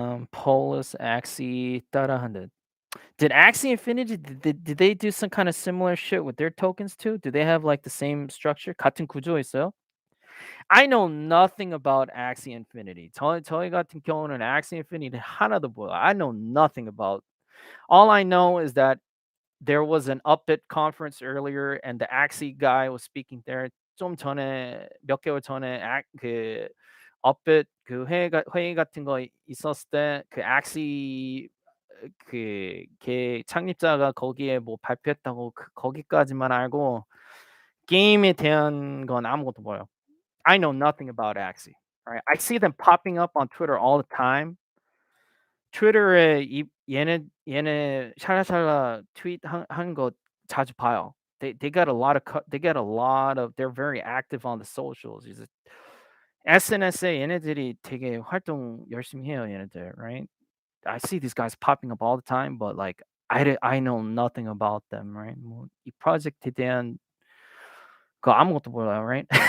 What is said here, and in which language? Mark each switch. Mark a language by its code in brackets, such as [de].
[en] Polis, Axie, [ko] 따라한다. [en] Did Axie Infinity did they do some kind of similar shit with their tokens too? Do they have like the same structure? [ko] 같은 구조 있어요? [en] I know nothing about Axie Infinity. [ko] 저희 같은 경우는 Axie Infinity 하나도 몰라. [en] I know nothing about. All I know is that there was an Upbit conference earlier, and the Axie guy was speaking there. [ko] 좀 전에 몇 개월 전에 그 Upbit 그 회의 같은 거 있었을 때 그 Axie 걔 창립자가 거기에 뭐 발표했다고 거기까지만 알고 게임에 대한 건 아무것도 몰라요. [en] I know nothing about Axie. Right? I see them popping up on Twitter all the time. [ko] 트위터에 얘네 샬라샬라 트윗 하는 거 자주 봐요. [en] They got a lot of they get a lot of they're very active on the socials. [ko] 이제 SNS에 얘네들이 되게 활동 열심히 해요, 얘네들, right? [en] I see these guys popping up all the time, but like I know nothing about them, right? [ko] 뭐이 프로젝트에 대한 거 아무것도 몰라요, right?